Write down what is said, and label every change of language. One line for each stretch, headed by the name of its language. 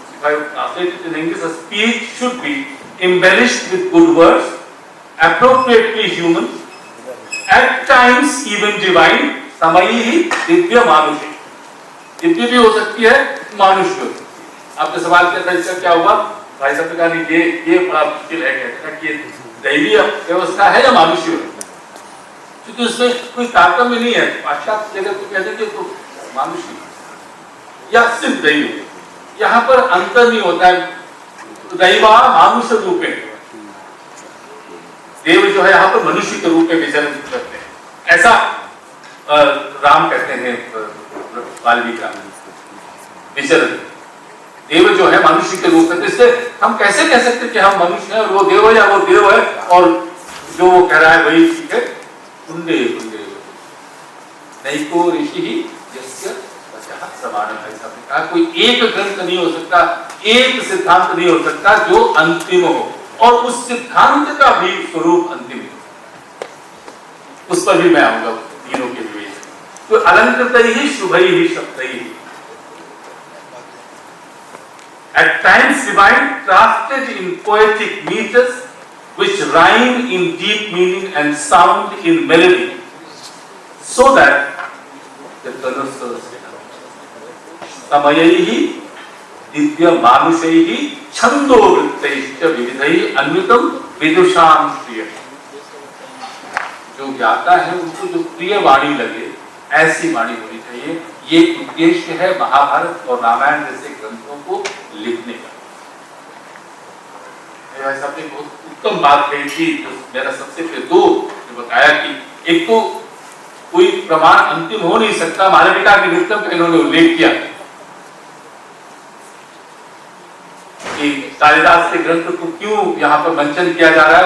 English: If I translate it in English, a speech should be embellished with good words, appropriately human, at times even divine,
Sanskrit: समयैः दिव्य मानुषी।
Hindi: दिव्य भी हो सकती है, मानुष भी हो सकती है। आपने सवाल किया था इसका क्या हुआ, भाई साहब ने कहा ये बड़ा मुश्किल है, कहते हैं कि दैवीय व्यवस्था है या मानुष्य है, क्योंकि उसमें कोई तारतम्य नहीं है। पाश्चात्य जगत को कहते हैं तो मानुष्य या सिर्फ दैवीय, यहाँ पर अंतर नहीं होता है। दैवा मानुष रूप में, देव जो है यहाँ पर मनुष्य के रूप में विचरण करते हैं, ऐसा राम कहते हैं वाल्मीकि राम विचरण। देव जो है मनुष्य के रूप में, इससे हम कैसे कह सकते हैं कि हम मनुष्य हैं और वो देव है, या वो देव है और जो वो कह रहा है वही ठीक है।
Sanskrit: कुंडे कुंडे नैको ऋषि ही यस्य समान, ऐसा कहा।
Hindi: कोई एक ग्रंथ नहीं हो सकता, एक सिद्धांत नहीं हो सकता जो अंतिम हो, और उस सिद्धांत का भी स्वरूप अंतिम हो। उस पर भी मैं आऊंगा तीनों के लिए।
Sanskrit: तो अलंकृतैः शुभैः शब्दैः,
English: at times divine, crafted in poetic meters which rhyme in deep meaning and sound in melody, so that the connoisseurs
Sanskrit: समयैः दिव्य मानुषैः छंदोवृत्तैश्च विविधैः अन्वितम विदुषां प्रिय।
Hindi: जो ज्ञाता है उनको जो प्रिय वाणी लगे, ऐसी वाणी होनी चाहिए। ये उद्देश्य है महाभारत और रामायण जैसे ग्रंथों को लिखने का। सबने बहुत उत्तम बात कही थी, जो मेरा सबसे पहले दो बताया कि एक तो कोई प्रमाण अंतिम हो नहीं सकता, मालविका के नित्यम का इन्होंने उल्लेख किया कि कालिदास के ग्रंथ को क्यों यहाँ पर मंचन किया जा रहा है।